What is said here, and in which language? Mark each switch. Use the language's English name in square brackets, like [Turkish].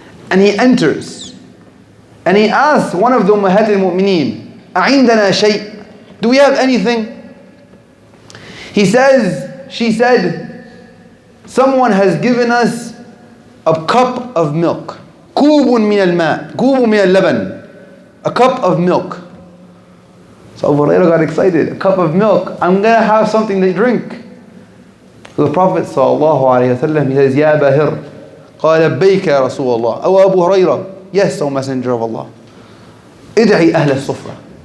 [English] And he enters. And he asks one of the Ummahat al-Mu'mineen, [Arabic] أَعِنْدَنَا شَيْءٍ? [English] Do we have anything? She said, someone has given us a cup of milk. [Arabic] كوب من الماء, كوب من اللبن. [English] A cup of milk. So Abu Hurairah got excited. A cup of milk. I'm going to have something to drink. So the Prophet ﷺ, he says, Ya Bahir. [Arabic] قال لبيك يا رسول الله. [English] أو Abu Hurairah. Yes, O Messenger of Allah. [Arabic] ادعي أهل الصفة.